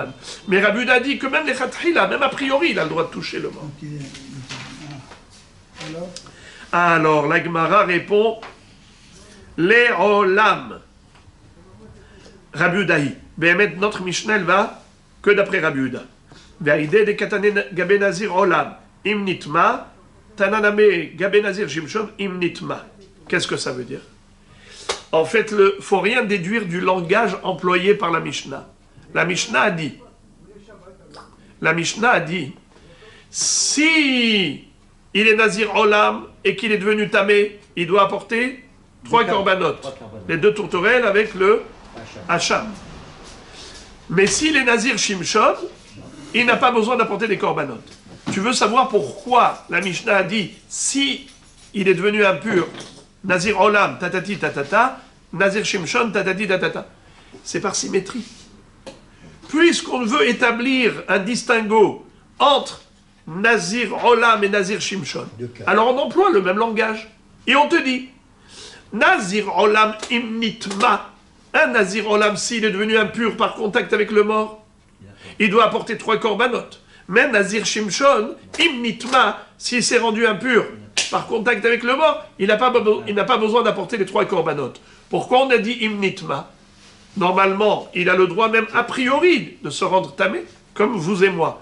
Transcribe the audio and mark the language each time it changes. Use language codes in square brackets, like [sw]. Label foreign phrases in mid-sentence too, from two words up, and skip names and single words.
[fr] Mais Rabbi Yehuda a dit que même les khatrila, même a priori, il a le droit de toucher le mort. Alors, la Gemara répond les olam. [arc] רבי יהודה היא. [fr] Béhémet, notre Mishnah, elle va que d'après Rabbi Yehuda. [arc] ואיידי דקתני גבי נזיר עולם. אם נטמא. תנא נמי גבי נזיר שמשון אם נטמא. [fr] Qu'est-ce que ça veut dire? En fait, il ne faut rien déduire du langage employé par la Mishnah. La Mishnah a dit, si il est [he] נזיר עולם [fr] et qu'il est devenu tamé, il doit apporter 3 corbanotes. Les 2 tourterelles avec le hacham. Mais s'il est [he] נזיר שמשון, [fr] il n'a pas besoin d'apporter des corbanotes. Tu veux savoir pourquoi la Mishnah a dit, si il est devenu impur, [he] nazir olam, tatati tatata, nazir shimshon, tatati tatata. [fr] C'est par symétrie. Puisqu'on veut établir un distinguo entre [he] נזיר עולם [fr] et [he] נזיר שמשון, [fr] alors on emploie le même langage. Et on te dit, [he] נזיר עולם אם נטמא, un נזיר עולם, [fr] s'il est devenu impur par contact avec le mort, il doit apporter 3 corbanotes. Même [he] נזיר שמשון, אם נטמא, [fr] s'il s'est rendu impur par contact avec le mort, il n'a pas besoin d'apporter les 3 corbanotes. Pourquoi on a dit imnitma? Normalement, il a le droit même a priori de se rendre tamé, comme vous et moi.